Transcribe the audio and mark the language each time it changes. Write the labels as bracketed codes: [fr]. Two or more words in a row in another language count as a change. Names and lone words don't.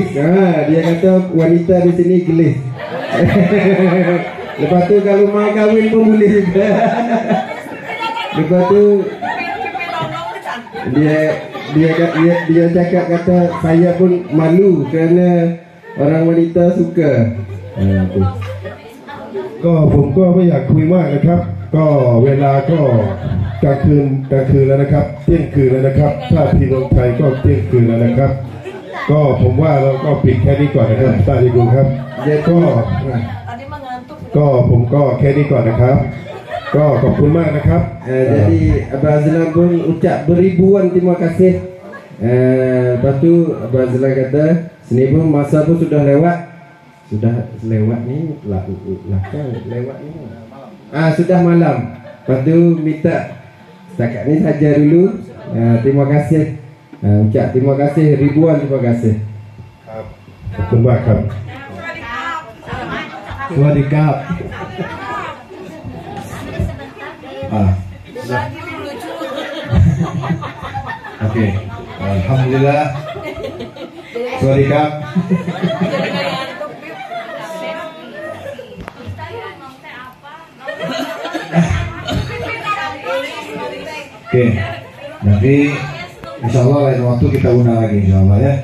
[ms] Dia kata wanita di sini gelis. Lepas tu kalau mau kahwin pun boleh juga. Lepas tu dia cakap kata saya pun malu kerana orang wanita suka. [th] ก็ผมก็ไม่อยากคุยมากนะครับก็เวลาก็กลางคืนแล้วนะครับเที่ยงคืนแล้วนะครับถ้าที่เมืองไทยก็เที่ยงคืนแล้วนะครับก็ผมว่าเราก็ปิดแค่นี้ก่อนนะครับตาดีดูครับก็ผมก็แค่นี้ก่อนนะครับก็ขอบคุณมากนะครับ [ms] Jadi Abang Azlan pun ucap beribuan terima kasih. Lepas tu Abang Azlan kata sini pun masa pun sudah lewat ni lewat ni sudah malam. Lepas tu minta setakat ni saja dulu. Terima kasih. Ucap terima kasih ribuan terima kasih. [th] ขอบคุณมากครับ Swadikap. [ms] Oke, alhamdulillah. [th] Swadikap. [ms] Oke, nanti [ar] insya Allah [ms] lain waktu kita undang lagi [ar] insya Allah [ms] ya.